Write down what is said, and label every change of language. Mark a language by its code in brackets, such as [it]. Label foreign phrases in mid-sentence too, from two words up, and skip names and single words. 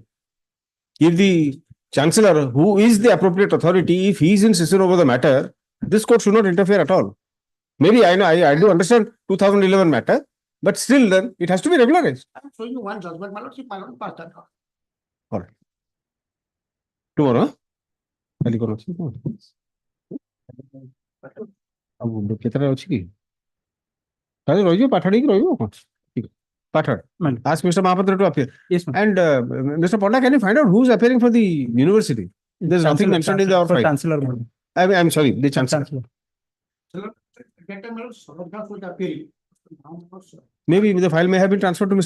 [en] If the Chancellor, who is the appropriate authority, if he is insistent over the matter, this court should not interfere at all. Maybe I do understand 2011 matter, but still then it has to be regularized. I am showing you one judgment, my lord, if my lord passed that. All right. Tomorrow, huh? [or] କେତେଟା ଅଛି କି? ତାହେଲେ ରହିଯିବ ପାଠାଡି କି ରହିବ କଣ? [en] Pathad. Ask Mr. Mahapatra to appear. Yes, ma'am. And Mr. Panda, can you find out who is appearing for the university? There's nothing mentioned in the file. Chancellor. I'm sorry, the Chancellor. Maybe the file may have been transferred to Mr.